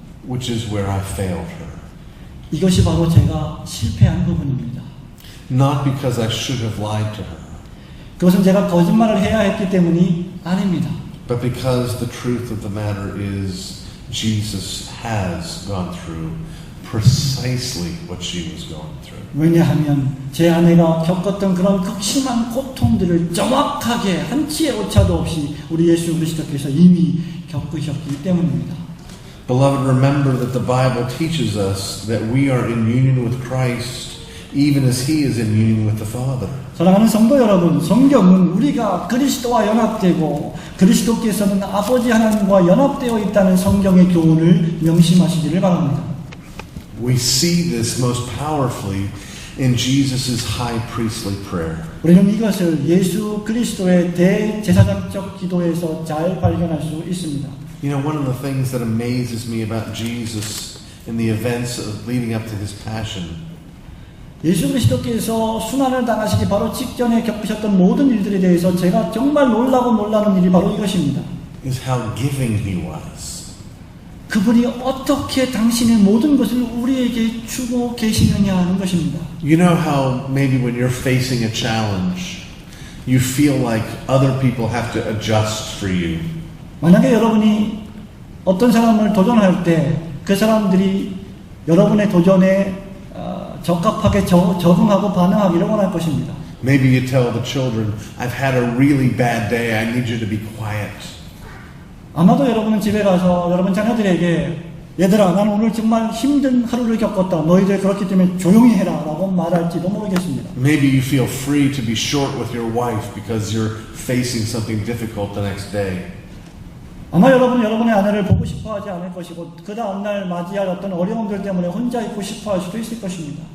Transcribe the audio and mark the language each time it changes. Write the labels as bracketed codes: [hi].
[en] Which is where I failed her. [ko] 이것이 바로 제가 실패한 부분입니다. [en] Not because I should have lied to her, [ko] 그것은 제가 거짓말을 해야 했기 때문이 아닙니다. [en] but because the truth of the matter is Jesus has gone through precisely what she was going through. [ko] 왜냐하면 제 아내가 겪었던 그런 극심한 고통들을 정확하게 한치의 오차도 없이 우리 예수 그리스도께서 이미 겪으셨기 때문입니다. [en] Beloved, remember that the Bible teaches us that we are in union with Christ even as He is in union with the Father. [ko] 사랑하는 성도 여러분, 성경은 우리가 그리스도와 연합되고 그리스도께서는 아버지 하나님과 연합되어 있다는 성경의 교훈을 명심하시기를 바랍니다. [en] We see this most powerfully in Jesus' high priestly prayer. [ko] 우리는 이것을 예수 그리스도의 대제사장적 기도에서 잘 발견할 수 있습니다. [en] You know, one of the things that amazes me about Jesus in the events leading up to His passion [ko] 예수 그리스도께서 순환을 당하시기 바로 직전에 겪으셨던 모든 일들에 대해서 제가 정말 놀라는 일이 바로 이것입니다. [en] is how giving He was. [ko] 그분이 어떻게 당신의 모든 것을 우리에게 주고 계시느냐 하는 것입니다. [en] You know how maybe when you're facing a challenge, you feel like other people have to adjust for you. [ko] 만약에 여러분이 어떤 사람을 도전할 때 그 사람들이 여러분의 도전에 적합하게 적응하고 반응하기를 원할 것입니다. [en] Maybe you tell the children, I've had a really bad day, I need you to be quiet. [ko] 아마도 여러분은 집에 가서 여러분 자녀들에게 얘들아 나는 오늘 정말 힘든 하루를 겪었다. 너희들 그렇기 때문에 조용히 해라 라고 말할지도 모르겠습니다. [en] Maybe you feel free to be short with your wife because you're facing something difficult the next day. [ko] 아마 여러분은 여러분의 아내를 보고 싶어 하지 않을 것이고 그 다음날 맞이할 어떤 어려움들 때문에 혼자 있고 싶어 할 수도 있을 것입니다.